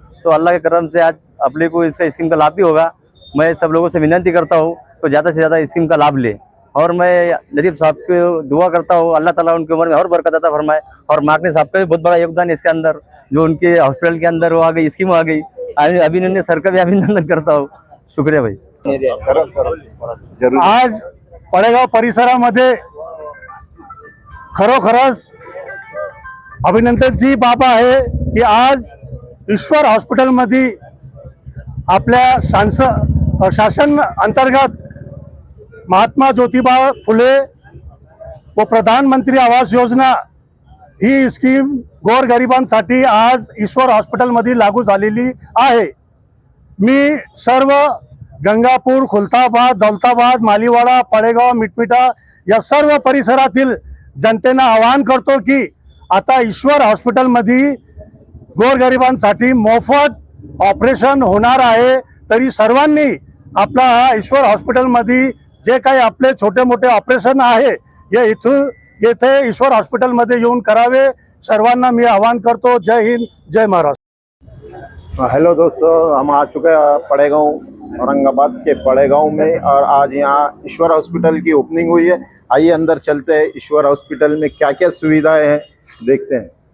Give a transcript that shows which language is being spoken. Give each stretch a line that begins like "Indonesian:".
Hindi: तो अल्लाह के करम से आज अपने को इसका स्कीम का लाभ भी होगा। मैं सब लोगों से विनती करता हूँ तो ज़्यादा से ज़्यादा स्कीम का लाभ ले। और मैं लतीफ़ साहब को दुआ करता हूँ, अल्लाह ताला उनकी उम्र में और बरकत अता फरमाए। और माकने साहब का भी बहुत बड़ा योगदान है इसके अंदर, जो उनके हॉस्पिटल के अंदर वो आ गई, स्कीम आ गई। अभिनंदन सर का भी अभिनंदन करता हूँ। शुक्रिया भाई।
Marathi: आज पळेगाव परिसरामध्ये खरोखरच अभिनंदनची बाब आहे की आज ईश्वर हॉस्पिटलमध्ये आपल्या शासन अंतर्गत महात्मा ज्योतिबा फुले व प्रधानमंत्री आवास योजना ही स्कीम गोरगरिबांसाठी आज ईश्वर हॉस्पिटलमध्ये लागू झालेली आहे। मी सर्व गंगापूर, खुलताबाद, दौलताबाद, मालीवाडा, पळेगाव, मिटमिटा या सर्व परिसरातील जनतेला आवाहन करतो की आता ईश्वर हॉस्पिटलमध्ये गोरगरिबांसाठी मोफत ऑपरेशन होणार आहे। तरी सर्वांनी आपला हा ईश्वर हॉस्पिटलमध्ये जे काही आपले छोटे मोठे ऑपरेशन आहे हे येथे ईश्वर हॉस्पिटलमध्ये येऊन करावे। सर्वांना मी आवाहन करतो। जय हिंद, जय महाराष्ट्र।
Hindi: हेलो दोस्तों, हम आ चुके हैं पड़ेगांव, औरंगाबाद के पड़ेगांव में, और आज यहाँ ईश्वर हॉस्पिटल की ओपनिंग हुई है। आइए अंदर चलते हैं, ईश्वर हॉस्पिटल में क्या क्या सुविधाएं हैं देखते हैं।